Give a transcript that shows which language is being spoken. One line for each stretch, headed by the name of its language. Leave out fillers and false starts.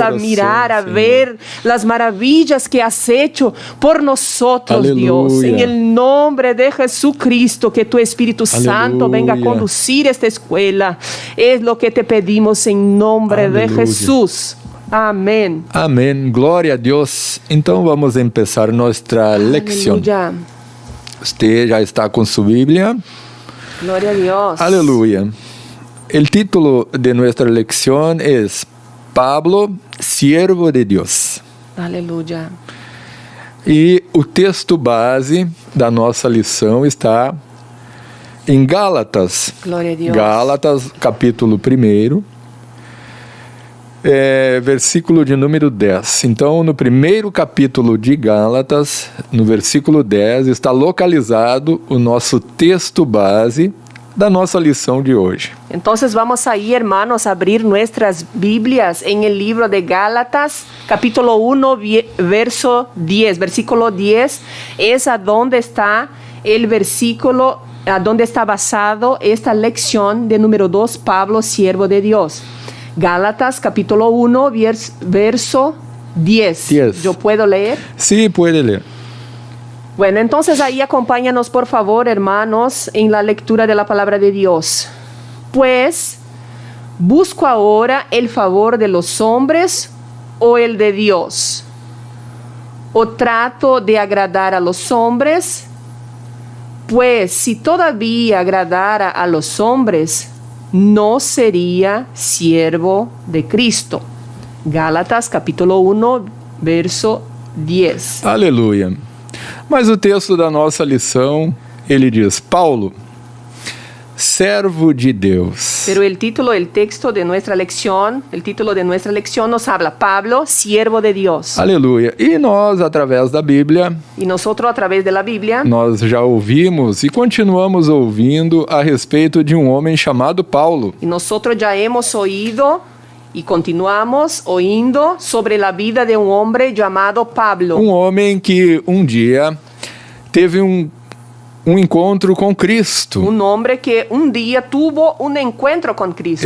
Spanish: a mirar, a
Portuguese: corações,
Spanish: ver las maravillas que has hecho por nosotros, Aleluya. Dios. En el nombre de Jesucristo, que tu Espíritu Santo venga a Aleluya. conducir esta escuela. Es lo que te pedimos en nombre de Aleluya. Jesús. Amén.
Portuguese: Amém. Glória a Deus. Então vamos começar nossa leção.
Spanish: Aleluya.
Portuguese: Você já está com sua Bíblia?
Spanish: Gloria a Dios. Aleluya. El título de nuestra lección es Pablo, siervo de Dios. Aleluya.
Portuguese: E o texto base da nossa lição está em Gálatas. Glória a Deus. Gálatas, capítulo 1, versículo de número 10. Então, no primeiro capítulo de Gálatas, no versículo 10, está localizado o nosso texto base da nossa lição de hoje.
Spanish: Entonces vamos ahí, hermanos, a abrir nuestras Biblias en el libro de Gálatas, capítulo 1, verso 10. Versículo 10 es a donde está el versículo, a donde está basado esta lección de número 2, Pablo, siervo de Dios. Gálatas, capítulo 1, verso 10. 10. ¿Yo puedo leer? Sí, puede ler. Bueno, entonces ahí acompáñanos, por favor, hermanos, en la lectura de la palabra de Dios. Pues, ¿busco ahora el favor de los hombres o el de Dios? ¿O trato de agradar a los hombres? Pues, si todavía agradara a los hombres, no sería siervo de Cristo. Gálatas, capítulo 1, verso 10.
Portuguese: Aleluia. Mas o texto da nossa lição, ele diz, Paulo, servo de Deus.
Spanish: Pero el título de nuestra lección nos habla, Pablo, siervo de Dios.
Portuguese: Aleluia. E nós, através da Bíblia,
Spanish: Y nosotros a través de la Biblia,
Portuguese: nós já ouvimos e continuamos ouvindo a respeito de um homem chamado Paulo.
Spanish: y nosotros ya hemos oído y continuamos oyendo sobre la vida de un hombre llamado Pablo.
Portuguese: Um homem que um dia teve um encontro com Cristo.
Spanish: Un hombre que un día tuvo un encuentro con Cristo.